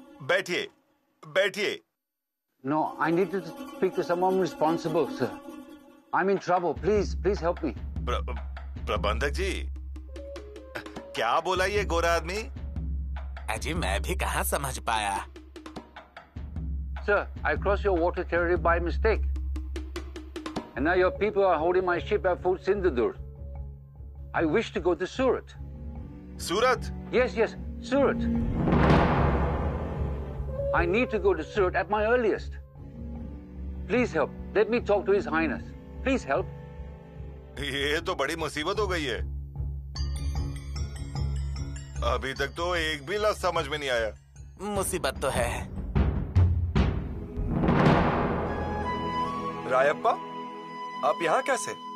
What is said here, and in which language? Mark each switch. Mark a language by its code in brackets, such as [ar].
[hi] बैठिए, बैठिए। [en] No, I need to speak to someone responsible, sir. I am in trouble, please help me. [hi] प्रबंधक जी, क्या बोला ये गोरा आदमी? अजी मैं भी कहाँ समझ पाया। [en] Sir, I crossed your water territory by mistake. And now your people are holding my ship at Fort Sindadur. I wish to go to Surat. [hi] Surat? [en] Yes, Surat. I need to go to Surat at my earliest. Please help. Let me talk to His Highness. Please help. [hi] ये तो बड़ी मुसीबत हो गई है। अभी तक तो एक भी लफ्ज समझ में नहीं आया। मुसीबत तो है। रायप्पा, आप यहाँ कैसे?